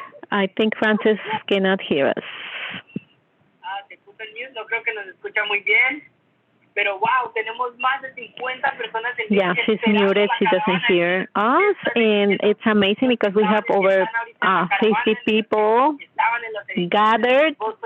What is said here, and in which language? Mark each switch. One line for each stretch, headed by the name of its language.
English: I think Francis cannot hear us.
Spanish: Se puso el mute, no creo que nos escucha muy bien. Pero wow, tenemos más de 50 personas en
English: Yeah, she's muted. She doesn't hear us. And it's amazing because we have over 50 people gathered.